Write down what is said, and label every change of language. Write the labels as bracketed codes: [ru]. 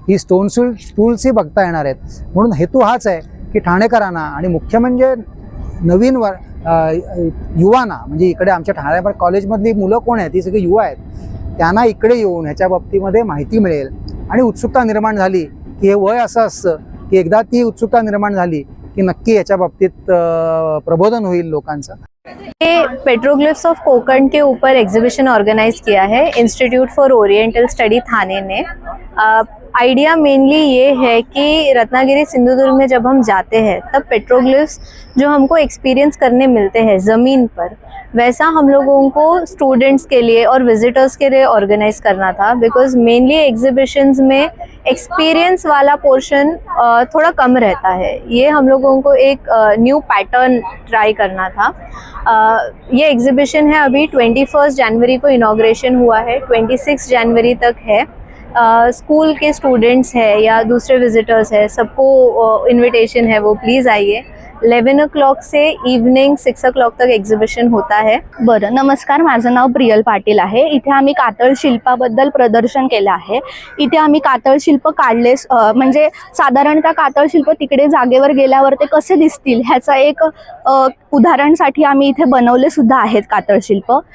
[mr] ही stone टूल्सही बघता येणार आहेत. म्हणून हेतू हाच आहे की ठाणेकरांना आणि मुख्य म्हणजे नवीन युवांना, म्हणजे इकडे आमच्या ठाणे कॉलेजमधली मुलं कोण आहेत, ही सगळी युवा आहेत, त्यांना इकडे येऊन ह्याच्या बाबतीमध्ये माहिती मिळेल आणि उत्सुकता निर्माण झाली की हे वय असं असतं की एकदा ती उत्सुकता निर्माण झाली की नक्की याच्या बाबतीत प्रबोधन होईल लोकांचं. [hi] ये पेट्रोग्लिफ्स ऑफ कोकण के ऊपर एग्जीबिशन ऑर्गेनाइज किया है इंस्टीट्यूट फॉर ओरिएंटल स्टडी थाने ने। आइडिया मेनली ये है कि रत्नागिरी सिंधुदुर्ग में जब हम जाते हैं तब पेट्रोग्लिफ्स जो हमको एक्सपीरियंस करने मिलते हैं ज़मीन पर, वैसा हम लोगों को स्टूडेंट्स के लिए और विजिटर्स के लिए ऑर्गेनाइज करना था। बिकॉज मेनली एग्जीबिशंस में एक्सपीरियंस वाला पोर्शन थोड़ा कम रहता है। ये हम लोगों को एक न्यू पैटर्न ट्राई करना था। ये एग्जीबिशन है, अभी 21 जनवरी को इनॉग्रेशन हुआ है, 26 जनवरी तक है। स्कूल के स्टूडेंट्स है या दूसरे विजिटर्स है, सबको इनविटेशन है, वो प्लीज़ आइए। 11 o'clock से इव्हनिंग 6 o'clock तक एक्झिबिशन होता है। [mr] बरं, नमस्कार, माझं नाव प्रियल पाटील आहे। इथे आम्ही कातळ शिल्पाबद्दल प्रदर्शन केलं आहे। इथे आम्ही कातळ शिल्प काढले, म्हणजे साधारणतः कातळ शिल्प तिकडे जागेवर गेल्यावर ते कसे दिसतील ह्याचा एक उदाहरणसाठी आम्ही इथे बनवले सुद्धा आहेत कातळ शिल्प।